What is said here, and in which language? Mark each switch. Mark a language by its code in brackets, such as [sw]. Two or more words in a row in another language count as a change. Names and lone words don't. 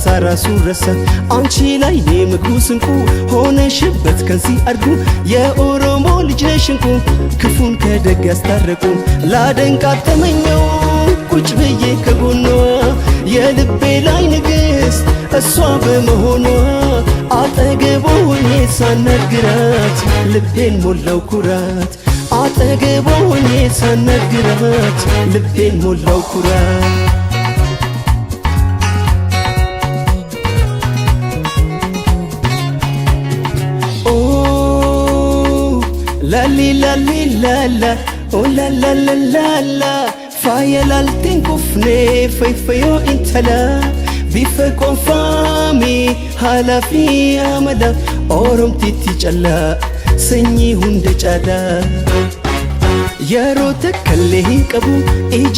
[am] ራሱን ረሳ አንቺ ላይ ምግቡ ስንቁ ሆነሽበት ከንሲ አድጉ የኦሮሞ ልጅ ነሽ እንቁ ክፉን ከደግ ያስታረቁ ላደንቃት ተመኘው ቁጭ ብዬ ከጎኗ የልቤ ላይ ንግስት እሷ በመሆኗ አጠገቧ ሆኜ ሳናግራት ልቤን ሞላው ኩራት አጠገቧ ሆኜ ሳናግራት ልቤን ሞላው ኩራት ላሊ ላሊ ላላ ኦ ላላ ላላ [om] faayalaalteen kufnee fayyoo intala bifa qoonfaamee haalaa fi amala oromtiitti callaa sanyii hunda caalaa yeroo takkallee hin qabu ija